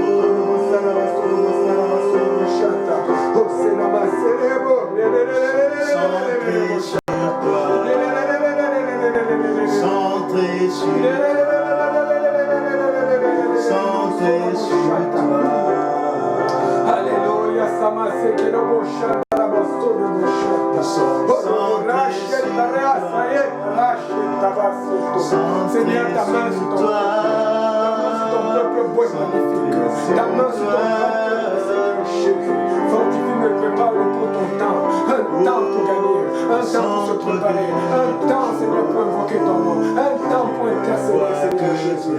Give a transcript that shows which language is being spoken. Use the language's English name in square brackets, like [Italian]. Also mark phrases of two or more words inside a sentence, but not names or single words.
[French] Oh Seigneur, ma célèbre. Centré sur toi. Centré sur toi. Alléluia, sama sekero boshata rabasoro boshata. Racheta reasaye, racheta basoto. Seigneur, ta main sur ton peuple beau et magnifique. Ta main sur ton peuple, Seigneur Jésus. Fortifie, ne prépare pour ton temps. Un temps pour gagner, un temps pour se préparer, un temps, Seigneur, pour invoquer ton nom, un temps pour intercéder, Seigneur Jésus.